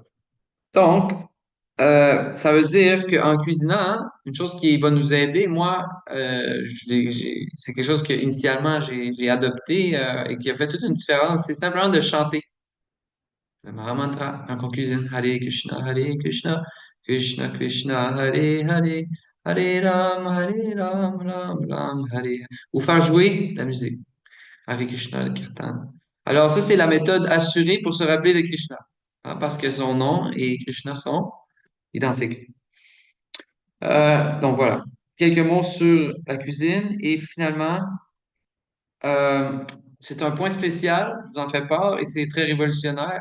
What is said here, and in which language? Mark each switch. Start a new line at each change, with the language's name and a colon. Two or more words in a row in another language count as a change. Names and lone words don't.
French: Donc, ça veut dire qu'en cuisinant, hein, une chose qui va nous aider, moi, c'est quelque chose que initialement j'ai adopté et qui a fait toute une différence, c'est simplement de chanter le Mahamantra quand on cuisine.
Sanskrit: हरे कृष्ण, कृष्ण कृष्ण, हरे हरे, हरे राम, राम राम, हरे.
French: Ou faire jouer la musique.
Sanskrit: हरे कृष्ण,
French: le Kirtan. Alors ça, c'est la méthode assurée pour se rappeler de Krishna, hein, parce que son nom et Krishna sont identiques. Donc voilà, quelques mots sur la cuisine et finalement, euh, c'est un point spécial, je vous en fais part, et c'est très révolutionnaire.